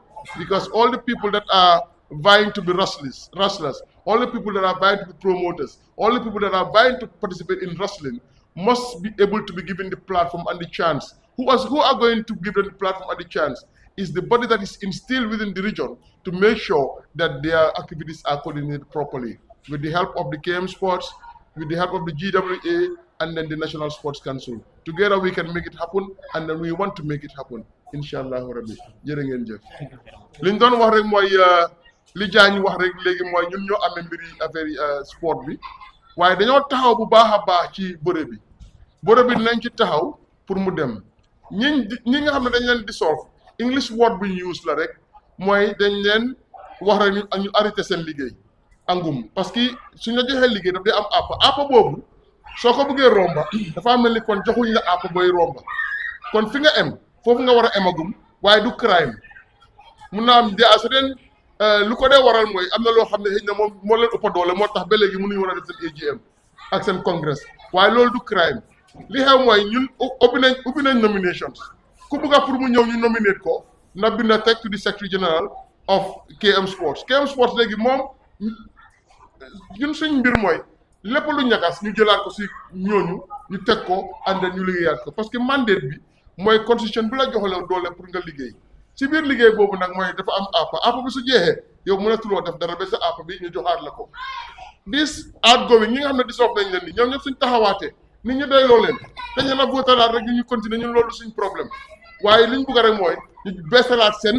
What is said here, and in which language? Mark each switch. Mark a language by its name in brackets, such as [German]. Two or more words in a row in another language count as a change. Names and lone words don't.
[English] Because all the people that are vying to be wrestlers, all the people that are vying to be promoters, all the people that are vying to participate in wrestling must be able to be given the platform and the chance who are going to give them the platform and the chance is the body that is instilled within the region to make sure that their activities are coordinated properly with the help of the KM Sports, with the help of the GWA, and then the National Sports Council. Together we can make it happen, and then we want to make it happen. [Arabic] Inshallah rabbi. [Wolof] Jërë ngeen jëf. Li ñu doon wax rek mooy li Jaañ wax rek léegi mooy ñun ñoo amee mbiri affaire sport bi waaye dañoo taxaw bu baax a baax ci bëre bi dinañ ci taxaw pour mu dem ñi nga xam ne dañ leen dissolve [English] English word [Wolof] bi ñu use la rek mooy dañ leen wax rek ñu arrêté seen liggéey angum parce que suñ la joxee liggéey daf day am àpp boobu soo ko bëggee romba dafa mel ni kon joxuñ la àpp booy romba kon fi nga em foofu nga war a emagum waaye du crime mun naa am dia su den lu ko dee waral mooy am na loo xam ne xëy na moom moo leen ëpp doole moo tax ba léegi mënuñu war a def seen AGM ak seen congrès waaye loolu du crime li xew mooy ñun ubbi nañ nominations ku bëgg a pour mu ñëw ñu nominate ko na binda teg [English] to the secretary general of KM Sports [Wolof] léegi moom ñun suñ mbir mooy lépp lu ñagas ñu jëlaat ko si ñooñu ñu teg ko ànd ñu liggéeyaat ko parce que mandate bi mooy constitution bi la joxale doole pour nga liggéey ci biir liggéey boobu nag mooy dafa am àpp bi su jeexee yow mënatuloo def dara ba sa àpp bi ñu joxaat la ko dis outgoing ñi nga xam ne di soof nañ leen ni ñoom ñëpp suñ taxawaatee nit ñi doyloo leen dañ leen a vootalaat rek ñu continuer ñun loolu suñ problème waaye liñ bëgg rek mooy ñu beesalaat